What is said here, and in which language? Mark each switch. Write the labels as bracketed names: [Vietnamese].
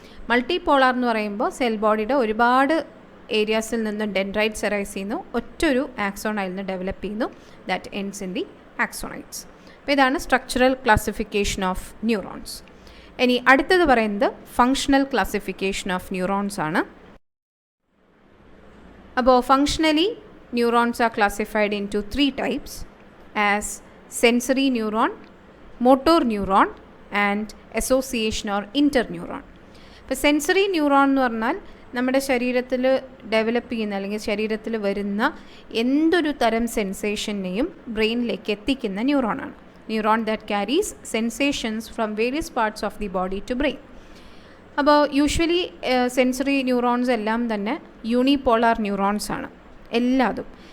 [Malayalam] Multipolar എന്ന് പറയുമ്പോൾ cell ബോഡിയുടെ ഒരുപാട് ഏരിയാസിൽ നിന്നും ഡെൻഡ്രൈറ്റ്സ് എറൈസ് ചെയ്യുന്നു, ഒറ്റൊരു ആക്സോൺ അതിൽ നിന്ന് ഡെവലപ്പ് ചെയ്യുന്നു, [English] That ends in the axonites. [Malayalam] അപ്പോൾ ഇതാണ് സ്ട്രക്ചറൽ ക്ലാസിഫിക്കേഷൻ ഓഫ് ന്യൂറോൺസ്. ഇനി അടുത്തത് പറയുന്നത് ഫങ്ഷണൽ ക്ലാസിഫിക്കേഷൻ ഓഫ് ന്യൂറോൺസ് ആണ്. [English] അപ്പോൾ functionally neurons are classified into 3 types as sensory neuron, motor neuron and association or interneuron. [Malayalam] ഇപ്പോൾ സെൻസറി ന്യൂറോൺ എന്ന് പറഞ്ഞാൽ നമ്മുടെ ശരീരത്തിൽ ഡെവലപ്പ് ചെയ്യുന്ന അല്ലെങ്കിൽ ശരീരത്തിൽ വരുന്ന എന്തൊരു തരം സെൻസേഷനെയും ബ്രെയിനിലേക്ക് എത്തിക്കുന്ന ന്യൂറോണാണ്. [English] Neuron that carries sensations from various parts of the body to brain. [Malayalam] അപ്പോൾ യൂഷ്വലി സെൻസറി ന്യൂറോൺസ് എല്ലാം തന്നെ യൂണിപോളാർ ന്യൂറോൺസ് ആണ് എല്ലാതും.